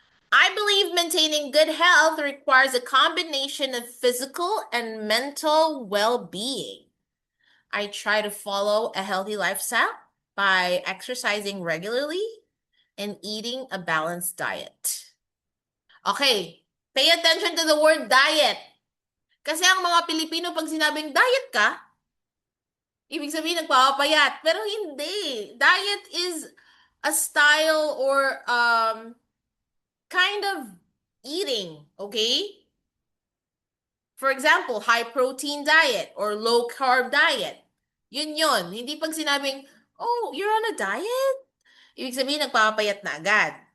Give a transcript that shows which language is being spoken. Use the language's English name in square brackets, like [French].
[English] I believe maintaining good health requires a combination of physical and mental well-being. I try to follow a healthy lifestyle by exercising regularly and eating a balanced diet. Okay, pay attention to the word diet. [Filipino] Kasi ang mga Pilipino, pag sinabing diet ka, ibig sabihin nagpapapayat. Pero hindi. [English] Diet is a style or kind of eating, okay? For example, high protein diet or low carb diet. [Filipino] Yun yun. Hindi pag sinabing, [English] oh, you're on a diet? [Filipino] Ibig sabihin, nagpapayat na agad.